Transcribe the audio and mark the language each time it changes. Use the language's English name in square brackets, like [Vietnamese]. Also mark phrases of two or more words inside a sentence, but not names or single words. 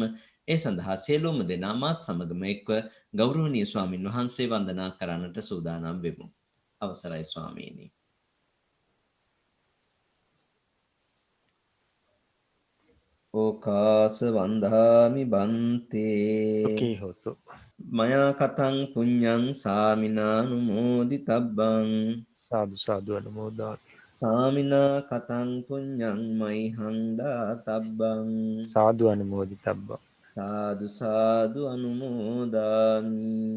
[Sinhala] ඒ සඳහා සියලුම දෙනා මාත් සමගම එක්ව ගෞරවනීය ස්වාමින් වහන්සේ වන්දනා කරන්නට සූදානම් වෙමු. අවසරයි ස්වාමීනි. [Pali] ඕකාස වන්දාමි බන්තේ ඔකේ හොතු මයා කතං පුඤ්ඤං සාමිනානුමෝදිතබ්බං සාදු සාදු අනුමෝදාමි. සාමිනා කතං පුඤ්ඤං මයිහං දාතබ්බං සාදු අනුමෝදිතබ්බං. සාදු සාදු අනුමෝදාමි.